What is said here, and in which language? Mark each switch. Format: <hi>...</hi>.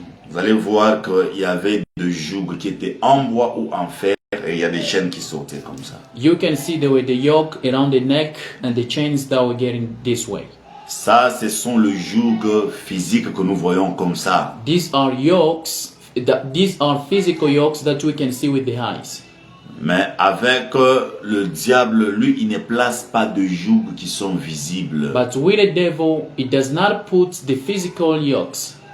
<fr>vous allez voir qu'il y avait des jougs qui étaient en bois ou en fer et il y a des chaînes qui sortaient comme ça.</fr> <en>You can see there were the yoke around the neck and the chains that were getting this way.</en> <fr>Ça, ce sont les jougs physiques que nous voyons comme ça.</fr> <en>These are yokes. These are physical yokes that we can see with the eyes.</en> <fr>Mais avec le diable, lui, il ne place pas de jougs qui sont visibles.</fr> <en>But with the devil, it does not put the physical yokes.</en>